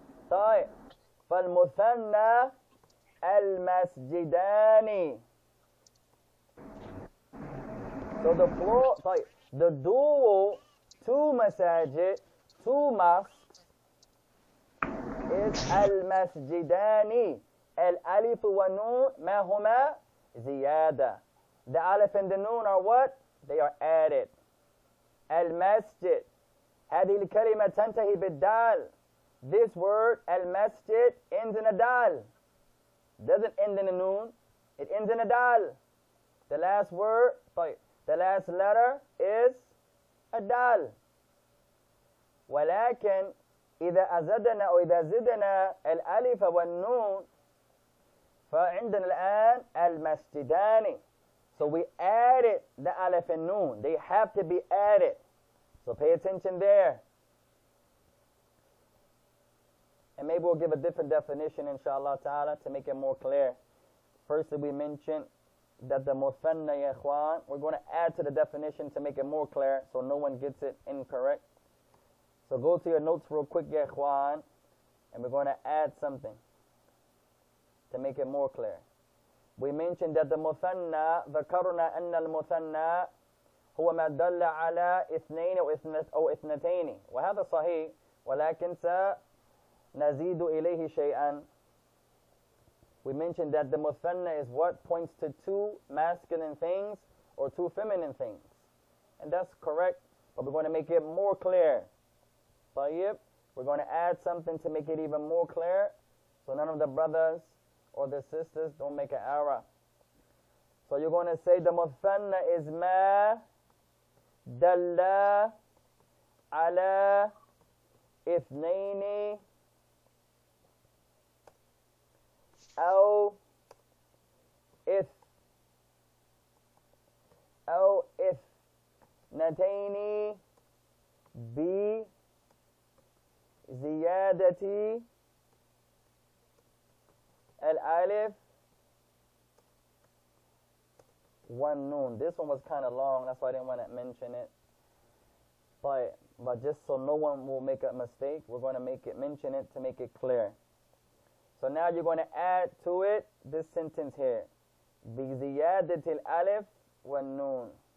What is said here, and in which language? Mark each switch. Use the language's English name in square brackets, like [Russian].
[Arabic] طيب فالمثنى المسجدان. [English] So the plural, طيب, the dual, two masajid, two mosques, is المسجدان. [Arabic] الألف والنون ما هما زيادة. [English] The alif and the noon are what? They are added. المسجد. [Arabic] هذه الكلمة تنتهي بالدال. [English] This word, المسجد, ends in a dal. Doesn't end in a noon. It ends in a dal. The last word, the last letter is a dal. [Arabic] ولكن إذا أزدنا أو إذا زدنا الألف والنون فعندنا الآن المسجدان. [English] So we added the alif and noon. They have to be added. So pay attention there. And maybe we'll give a different definition, inshallah ta'ala, to make it more clear. Firstly, we mentioned that the muthanna, ya ikhwan, we're going to add to the definition to make it more clear so no one gets it incorrect. So go to your notes real quick, ya ikhwan, and we're going to add something to make it more clear. We mentioned that the muthanna, [Arabic] ذكرنا أن المثنى هو ما دل على اثنين أو اثنتين وهذا صحيح ولكن سنزيد إليه شيئا. [English] We mentioned that the muthanna is what points to two masculine things or two feminine things. And that's correct, but we're going to make it more clear. طيب, we're going to add something to make it even more clear so none of the brothers or the sisters don't make an error. So you're going to say the muthanna is ma dalla ala [Arabic] اثنين أو أو اثنتين بزيادة الألف والنون. [English] This one was kind of long, that's why I didn't want to mention it. But just so no one will make a mistake, we're going to mention it to make it clear. So now you're going to add to it this sentence here. [Arabic] بِزِيَادَةِ الْأَلِفِ وَالنُّونِ.